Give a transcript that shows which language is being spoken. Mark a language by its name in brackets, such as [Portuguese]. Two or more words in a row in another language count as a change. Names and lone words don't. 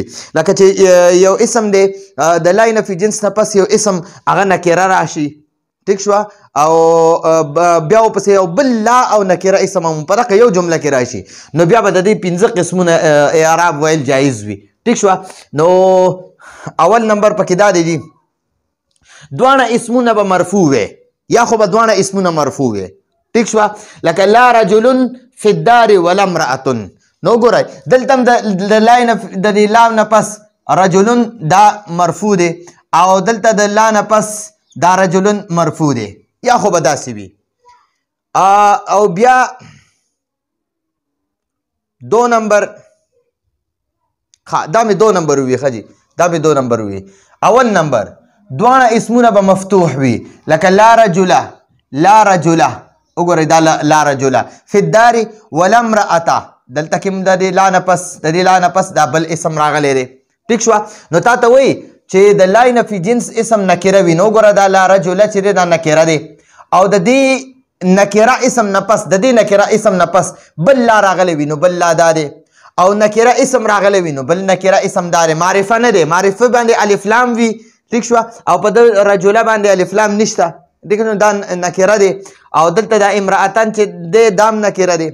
[Pashto] لکه چې یو اسم دی د لا نفي جنس نه پس یو اسم هغه نکره راشي، ټیک شوه، او بیا ورپسې یو بل لا او نکره اسم هم په دغه یو جمله کې راشي نو بیا به د دې 15 قسمونه اعراب ویل جایز وي، ټیک شوه. نو اول نمبر پکې دا دی جی دواړه اسمونه به مرفوع وي یا خو به دواړه اسمونه مرفوع وي، ټیک شوه، لکه [Arabic] لا رجل فی الدار ولا امرأة. [Pashto] نو ګورئ دلته هم د دې لام نه پس رجلون دا مرفوع دی او دلته د لا نه پس دا رجلون مرفوع دی، یا خو به داسې وي. او بیا دو نمبر دا مې 2 نمبر وي ښه جي، دا مې 2 نمبر وي. اول نمبر دواړه اسمونه به مفتوح وي، لکه [Arabic] لا رجله [Pashto] وګورئ دا [Arabic] لا رجله فی الدار ولا امرأة، [Pashto] دلته کې د دې لا نه پس دا بل اسم راغلی دی، ټیک شوه. نو تا ته وایي چې د لا نفي جنس اسم نکره وي، نو وګوره دا [Arabic] لا رجله [Pashto] چې دی دا نکره دی او د دې نکره اسم نه پس د دې نکره اسم نه پس بل لا راغلی وي نو بل لا دا دی، او نکره اسم راغلی وي نو بل نکره اسم دا دی، معرفه نه دی، معرفه باندې الف لام وي، ټیک شوه، او په د رجله باندې الف لام نشته، دیکھ نو دا نکره دی او دلته دا امرأتان چې دی دام نکره دی.